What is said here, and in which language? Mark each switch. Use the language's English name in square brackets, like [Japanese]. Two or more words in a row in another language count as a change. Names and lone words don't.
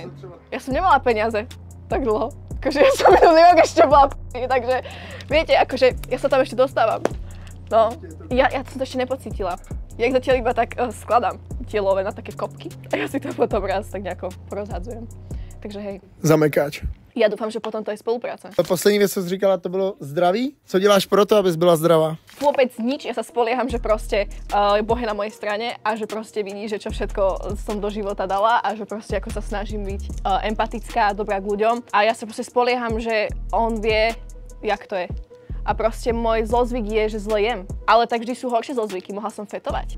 [Slovak] Ja som nemala peniaze tak dlho, akože ja som minulý rok ešte bola takže viete, akože ja sa tam ešte dostávam. No, ja som to ešte nepocítila. Ja ich zatiaľ iba tak skladám tielové na také kopky a ja si to potom raz tak nejako porozhadzujem. Takže hej. Zamekáč. [Czech] Já doufám, že potom to je spolupráce. Poslední věc, co jsi říkala, to bylo zdraví. Co děláš pro to, abys byla zdravá? [Slovak] Vôbec nič, ja sa spolieham, že proste Boh je na mojej strane a že proste vidí, že čo všetko som do života dala a že proste ako sa snažím byť empatická a dobrá k ľuďom. A ja sa proste spolieham, že on vie, jak to je. A proste môj zlozvyk je, že zle jem. Ale tak vždy sú horšie zlozvyky, mohla som fetovať.